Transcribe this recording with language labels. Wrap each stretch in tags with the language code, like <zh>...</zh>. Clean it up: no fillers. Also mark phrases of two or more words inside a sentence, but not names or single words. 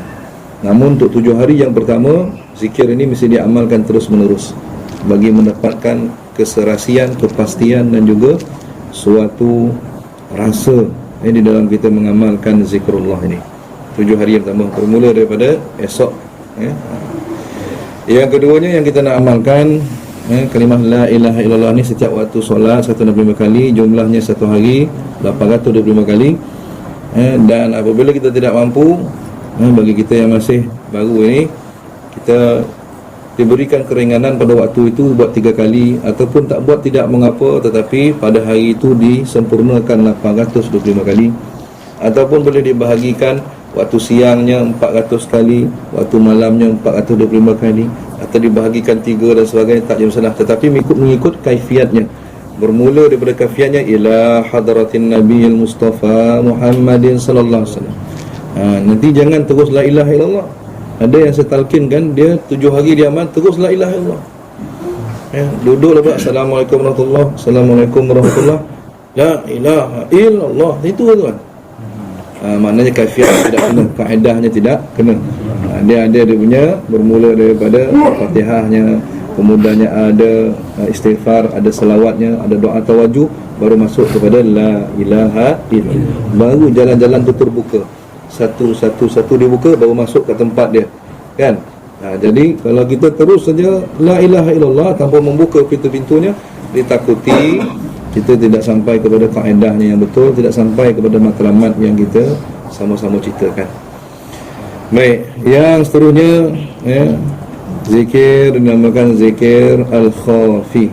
<ms>Namun untuk 7 hari yang pertama, zikir ini mesti diamalkan terus menerus bagi mendapatkan keserasian, kepastian dan juga suatu rasa di dalam kita mengamalkan zikrullah ini. 7 hari yang pertama bermula daripada esok. Yang keduanya yang kita nak amalkan, kalimah</ms> <ar>لا إله إلا الله</ar> <ms>ni setiap waktu solat 165 kali, jumlahnya satu hari 825 kali. Dan apabila kita tidak mampu, bagi kita yang masih baru ini, kita diberikan keringanan pada waktu itu buat 3 kali, ataupun tak buat tidak mengapa, tetapi pada hari itu disempurnakan 825 kali, ataupun boleh dibahagikan waktu siangnya 400 kali, waktu malamnya 425 kali, atau dibahagikan 3 dan sebagainya, tak ada masalah. Tetapi mengikut kaifiatnya. Bermula daripada kaifiatnya</ms> <ar>إلى حضرة النبي المصطفى محمد صلى الله عليه وسلم.</ar> <ms>Nanti jangan terus</ms> <ar>لا إله إلا الله.</ar> <ms>Ada yang saya talkinkan, dia 7 hari dia amal terus</ms> <ar>لا إله إلا الله.</ar> <ms>Duduk lepas</ms> <ar>السلام عليكم ورحمة الله، السلام عليكم ورحمة الله، لا إله إلا الله.</ar> <ms>Itu tuan. Maknanya kaifiat tidak kena, kaedahnya tidak kena. Dia punya bermula daripada Fatihahnya, kemudiannya ada istighfar, ada selawatnya, ada doa tawajuh, baru masuk kepada</ms> <ar>لا إله إلا الله.</ar> <ms>Baru jalan-jalan tu terbuka. Satu dibuka, baru masuk ke tempat dia. Kan? Jadi kalau kita terus saja</ms> <ar>لا إله إلا الله</ar> <ms>tanpa membuka pintu-pintunya, ditakuti kita tidak sampai kepada kaedahnya yang betul, tidak sampai kepada matlamat yang kita sama-sama ceritakan. Baik, yang seterusnya zikir dinamakan zikir al-khafi.</ms>